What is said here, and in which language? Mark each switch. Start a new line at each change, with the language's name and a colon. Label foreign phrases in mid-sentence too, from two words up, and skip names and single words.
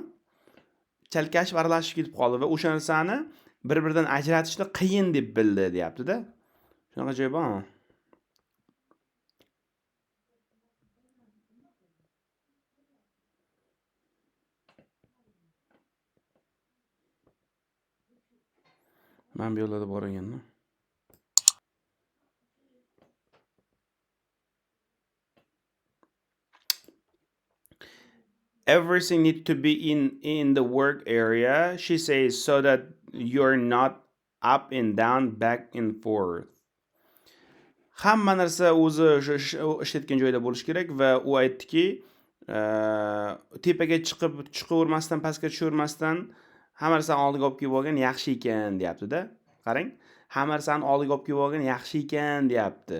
Uzbek: Chalkashib, aralashib ketib qoldi va o'sha narsani bir-biridan ajratishni qiyin deb bildi deyapti-da. Shunaqa joy bormi? Men bu yo'lda bor ekanman.
English: Everything needs to be in the work area, she says, so that you're not up and down, back and forth.
Uzbek: Hamma narsa o'zi ishlayotgan joyda bo'lish kerak va u aytdiki, tepaga chiqavermasdan, pastga tushavermasdan hamma narsani oldiga olib kelib olgan yaxshi ekan deyapti-da. Qarang, hamma narsani oldiga olib kelib olgan yaxshi ekan deyapti.